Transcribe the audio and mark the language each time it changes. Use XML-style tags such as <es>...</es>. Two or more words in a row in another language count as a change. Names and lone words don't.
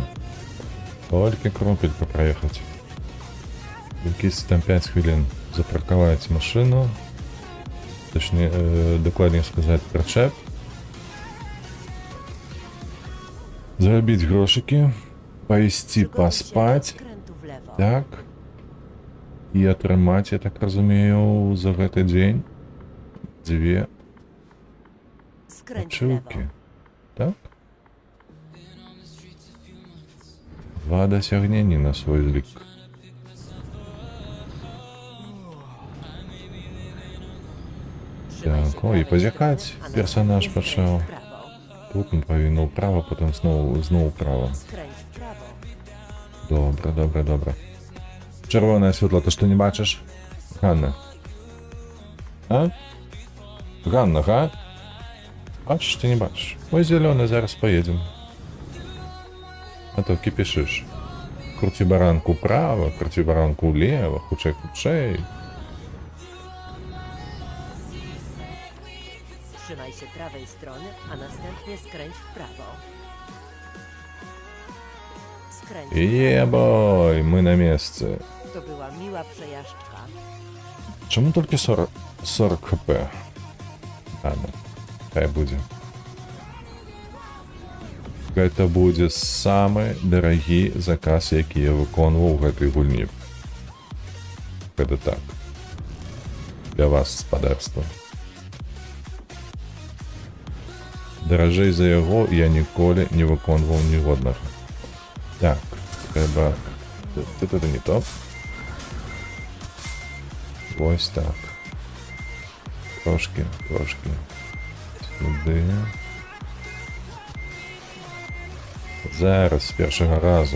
<ru>Только кропелька проехать.</ru> <uk>Якісь там 5 хвилин запарковать машину.</uk> <ru>Точнее, докладнее сказать, причеп.</ru> <be>Зараbić грошики, пайсці</be> <pl>Przygotuj się do</pl> <be>паспаць,</be> <pl>skrętu w lewo.</pl> <be>так, і атрымаць, я так разумею, за гэты дзень 2</be> <pl>Skręć w lewo.</pl> <be>ачыўкі, так? 2 дасягнення на свой лік.</be> <pl>Trzymaj się</pl> <be>Так, ой,</be> <pl>prawej</pl> <be>позіхаць</be> <pl>strony, a</pl> <be>персонаж</be> <pl>następnie</pl> <be>пачаў.</be> <pl>skręć w prawo.</pl> <be>Тут он павінен ўправа, потым зноў ўправа.</be> <pl>Skręć w prawo.</pl> <be>Добра, добра, добра. Чырвонае святло, ты што не бачыш? Ганна. А? Ганна, га? Бачыш, ты не бачыш? Ой, зялёны, зараз поедем. А то кіпішыш. Круці баранку ўправа, круці баранку ўлева, хутчэй, хутчэй.</be> <pl>Trzymaj się prawej strony, a następnie skręć w prawo. Skręć w prawo.</pl> <be>Ебой, мы на месцы.</be> <pl>To była miła przejażdżka.</pl> <be>Чаму толькі 40 хп? Ладно, хай будзе. Гэта будзе самы дарагі заказ, які я выконваў у гэтай гульні. Гэта так. Для вас, спадарства. Даражэй за яго я ніколі не выконваў ніводнага. Так, трэба... Тут это не то.</be> <uk>Ось так. Трошки. Сюди. Зараз, з першого разу.</uk>